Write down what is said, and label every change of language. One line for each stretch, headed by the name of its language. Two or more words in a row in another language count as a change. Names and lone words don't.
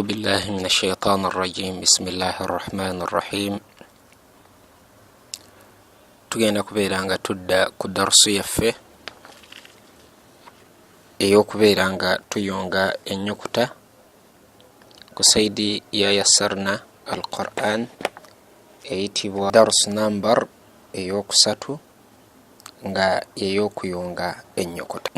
Arabic: بالله من الشيطان الرجيم. بسم الله الرحمن الرحيم.
Ganda: tugenda kubeera nga tudda ku darusu yaffe ey'okubeera nga tuyunga ennyukuta ku saidi ya yassarna al-Qur'an eyitibwa darusu nambar ey'okusatu nga ey'okuyunga ennyukuta.